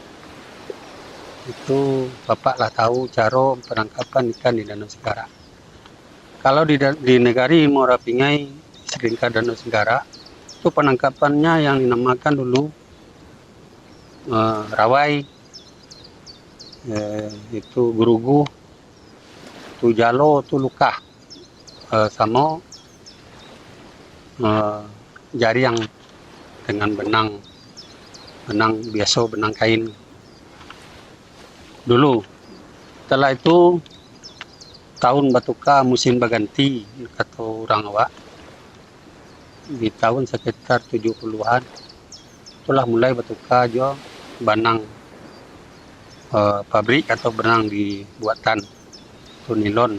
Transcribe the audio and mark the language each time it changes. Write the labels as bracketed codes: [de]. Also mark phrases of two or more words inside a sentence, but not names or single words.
[id] Itu Bapak lah tahu cara penangkapan ikan di Danau Singkarak. Kalau di negari Muaro Pingai, seringkali Danau Singkarak, itu penangkapannya yang dinamakan dulu rawai, itu gurugu, tu jalo, tu lukah, sama jariang dengan benang biasa, benang kain dulu. Setelah itu tahun batuka musim berganti kata orang awak, di tahun sekitar 70-an itulah mulai batuka jo benang pabrik atau benang dibuatan itu nilon.